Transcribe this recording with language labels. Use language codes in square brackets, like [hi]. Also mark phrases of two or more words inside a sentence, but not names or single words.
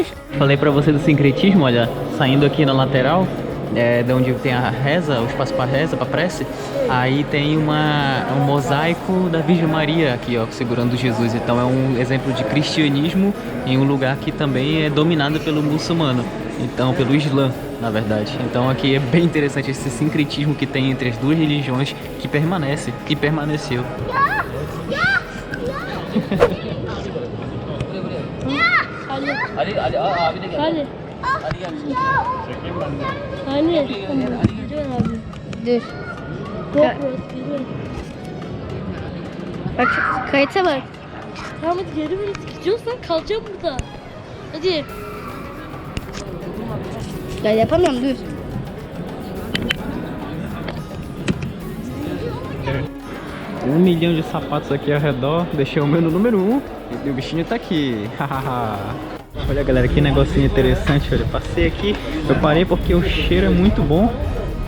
[pt] Falei pra você do sincretismo, olha, saindo aqui na lateral, de onde tem a reza, o espaço para reza, para prece, aí tem um mosaico da Virgem Maria aqui, ó, segurando Jesus. Então é um exemplo de cristianismo em um lugar que também é dominado pelo muçulmano, então pelo Islã, na verdade. Então aqui é bem interessante esse sincretismo que tem entre as duas religiões, que permanece e permaneceu. [tr] Dur. Bak kayıta bak. Tamam hadi geri ver. Gidiyorsan kalacağım burada. Hadi. Ya yapamıyorum, dur. [pt] Um milhão de sapatos aqui ao redor. Deixei o meu no número 1 e o bichinho tá aqui. Olha, galera, que negocinho interessante. Olha, passei aqui, eu parei porque o cheiro é muito bom.